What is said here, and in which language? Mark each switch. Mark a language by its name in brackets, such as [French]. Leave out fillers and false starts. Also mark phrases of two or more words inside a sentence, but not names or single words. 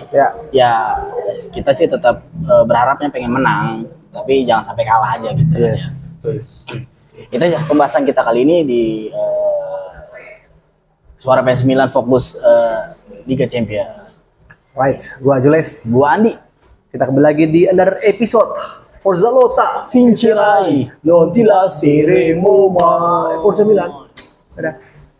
[Indonesian] Ya, kita sih tetap berharapnya pengen menang, tapi jangan sampai kalah aja gitu. Yes. Itu aja pembahasan kita kali ini di Suara Fans Milan fokus Liga Champion. Right, gua Jules, gua Andi. Kita kembali lagi di [English] another episode [Italian] Forza Lota Vincerai non ti lasceremo mai. Forza Milan. Dadah.